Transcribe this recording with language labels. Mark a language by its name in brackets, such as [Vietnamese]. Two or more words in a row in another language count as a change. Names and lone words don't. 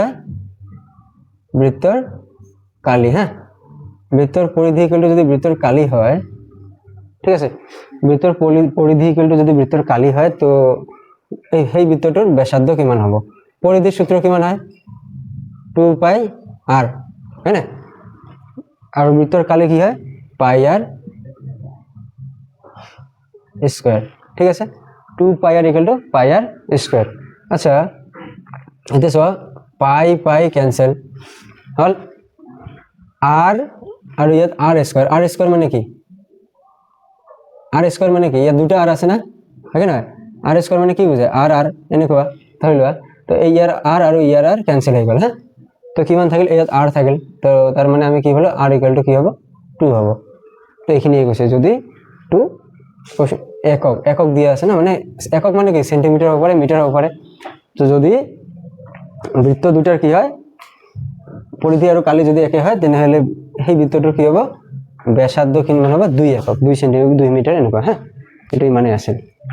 [Assamese] হয় বৃত্তৰ কালি হ্যাঁ বৃত্তৰ পৰিধি [English] equal to [Assamese] যদি বৃত্তৰ কালি হয় ঠিক আছে বৃত্তৰ পৰিধি [English] equal to [Assamese] যদি বৃত্তৰ কালি হয় তো এই বৃত্তটোৰ ব্যাসার্ধ কিমান হ'ব পৰিধিৰ সূত্র কিমান হয় 2 [English] pi r [Assamese] হয় না আৰু বৃত্তৰ কালি কি হয় [English] pi r [Assamese] স্কয়ার ঠিক আছে 2 [English] pi r equal to pi r square [Assamese] আচ্ছা এতে সব পাই ক্যান্সেল হল r আৰু ইয়াত [English] r square [Assamese] মানে কি [English] r square [Assamese] মানে কি ইয়াত দুটা r আছে না হয় না [English] r square [Assamese] মানে কি বুঝায় r এনেকুৱা ধৰি লোৱা তো এই ইয়াৰ r আৰু ইয়াৰ r ক্যান্সেল হৈ গ'ল হ্যাঁ তো কিমান থাকিল ইয়াত r থাকিল তো তাৰ মানে আমি কি হলো [English] r equal to [Assamese] কি হ'ব 2 হ'ব তো এইখিনি গৈছে যদি 2 একক দিয়া আছে না মানে একক মানে কি সেন্টিমিটার হ'ব পাৰে মিটার হ'ব পাৰে তো যদি বৃত্ত দুটাৰ কি হয় পৰিধি আৰু কালি যদি একে হয় তেনেহলে সেই বৃত্তটোৰ কি হ'ব ব্যাসার্ধ কিমান হ'ব 2 একক 2 সেন্টিমিটার 2 মিটার এনেকুৱা হ্যাঁ এটাই মানে আছে